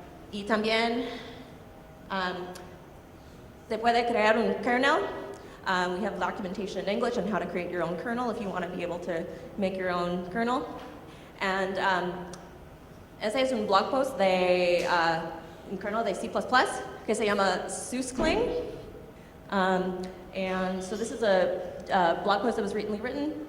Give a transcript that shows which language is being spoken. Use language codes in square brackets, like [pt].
[es] Y también se puede crear un kernel. [en] We have documentation in English on how to create your own kernel if you want to be able to make your own kernel. [es] And ese es un blog post de un kernel de C++ que se llama Suscling. [en] And so this is a blog post that was recently written.